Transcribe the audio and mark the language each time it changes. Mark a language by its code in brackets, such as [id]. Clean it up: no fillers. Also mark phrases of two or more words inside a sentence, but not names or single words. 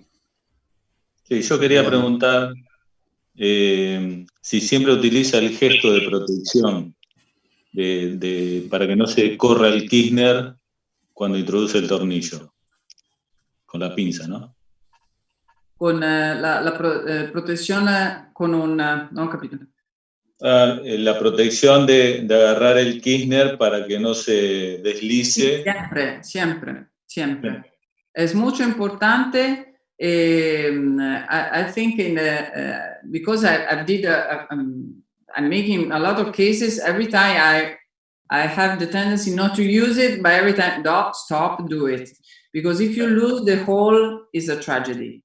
[es] Sí, yo quería preguntar si siempre utiliza el gesto de protección para que no se corra el Kirchner cuando introduce el tornillo, con la pinza, ¿no? Con la protección con una... [it] No ho capito. [es] La protección de agarrar el Kirchner para que no se deslice. Sí, siempre. Es mucho importante. [en] I think because I'm making a lot of cases, every time I have the tendency not to use it, but every time, stop, do it. Because if you lose the hole, it's a tragedy.